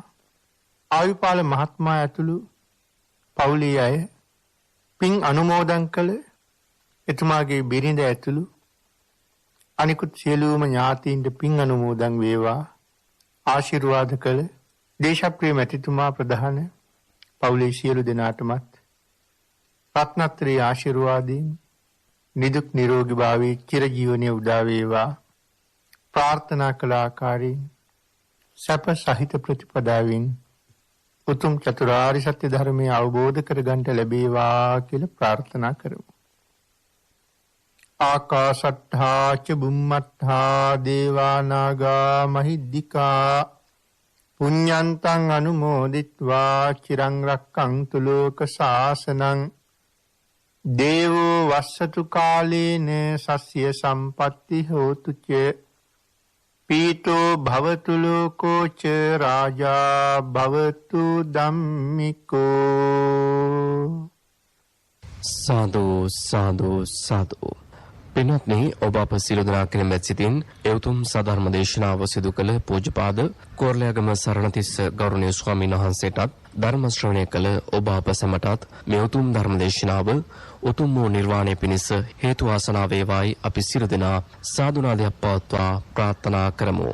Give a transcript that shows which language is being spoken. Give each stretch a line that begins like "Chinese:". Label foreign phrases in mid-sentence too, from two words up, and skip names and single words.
Sinhala: ආයුපාල මහත්මයා ඇතුළු පවුලේ අය පින් අනුමෝදන් කළ එතුමාගේ බිරිඳ ඇතුළු අනිකුත් සියලුම ඥාතීන්ට පින් අනුමෝදන් වේවා ආශිර්වාද කළ දේශප්‍රිය මැතිතුමා ප්‍රධාන පවුලේ සියලු දෙනාටමත් රත්නත්‍රී ආශිර්වාදයෙන් නිදුක් නිරෝගී භාවයේ චිරජීවනයේ උදා වේවා ප්‍රාර්ථනා කළ ආකාරයෙන් සැප සහිත ප්‍රතිපදාවෙන් උතුම් චතුරාර්ය සත්‍ය ධර්මය අවබෝධ කරගන්නට ලැබේවා කියලා ප්‍රාර්ථනා කරමු.
Pali: ආකාශට්ඨා ච බුම්මට්ඨා දේවා නාග මහිද්దికා පුඤ්ඤන්තං අනුමෝදිත්වා චිරං රක්ඛන්තු ලෝක ශාසනං දේවෝ වස්සතු කාලේන සස්ය සම්පatti හෝතු ච පීතෝ භවතු ලෝකෝ ච රාජා භවතු ධම්මිකෝ. සාදු සාදු සාදු.
Sinhala: පින්වත්නි, ඔබ අප සියලු දෙනා කෙරෙහිම සිතින් එවතුම් සධර්ම දේශනාව සිදු කළ පූජ්‍යපාද කෝරළයාගම සරණතිස්ස ගෞරවනීය ස්වාමීන් වහන්සේටත් ධර්ම ශ්‍රවණය කළ ඔබ අප සැමටත් මේ උතුම් ධර්ම දේශනාව උතුම් වූ නිර්වාණය පිණිස හේතු වාසනා වේවායි අපි සියලු දෙනා සාදුනාදයක් පවත්වා ප්‍රාර්ථනා කරමු.